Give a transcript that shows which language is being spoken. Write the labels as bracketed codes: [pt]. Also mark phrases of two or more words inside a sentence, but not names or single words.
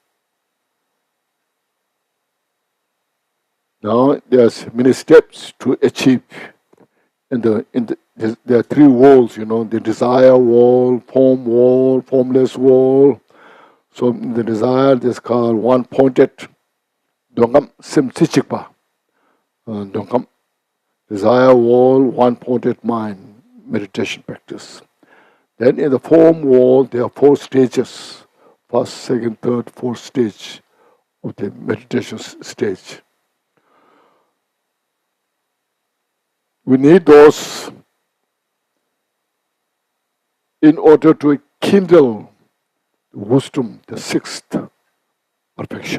[en] Now there's many steps to achieve. There are three walls, the desire wall, form wall, formless wall. So in the desire, this called one-pointed [bo] འདོད་ཁམས་ སེམས་རྩེ་གཅིག་པ. [en] Dongam, desire wall, one-pointed mind, meditation practice. Then in the form wall, there are 4 stages. First, second, third, fourth stage of the meditation stage. We need those in order to kindle wisdom, the 6th perfection.